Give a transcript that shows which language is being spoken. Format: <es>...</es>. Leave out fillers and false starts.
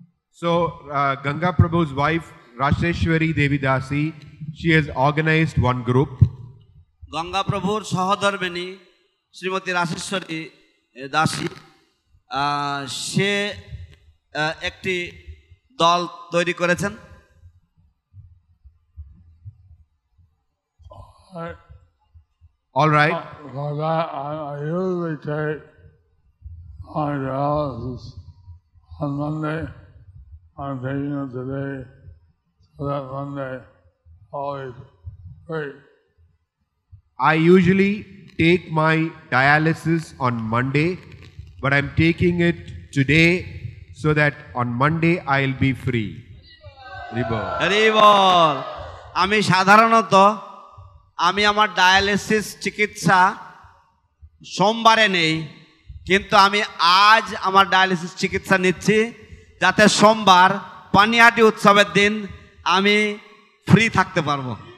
<en>So Ganga Prabhu's wife Raseshwari Devi Dasi, she has organized one group.</en> <bn>Ganga প্রভুর সহধর্মিণী শ্রীমতী রাশেশ্বরী দাসী সে একটি দল তৈরি করেছেন।</bn> <en>All right. For that, I usually take my dialysis on Monday. I'm taking it today, so that Monday always great. I usually take my dialysis on Monday, but I'm taking it today so that on Monday I'll be free.</en> <bn>হরিবল। আমি সাধারণত আমার dialysis চিকিৎসা সোমবারে নেই, কিন্তু আমি আজ আমার ডায়ালিসিস চিকিৎসা নিচ্ছি যাতে সোমবার পানিহাটি উৎসবের দিন আমি ফ্রি থাকতে পারবো।</bn>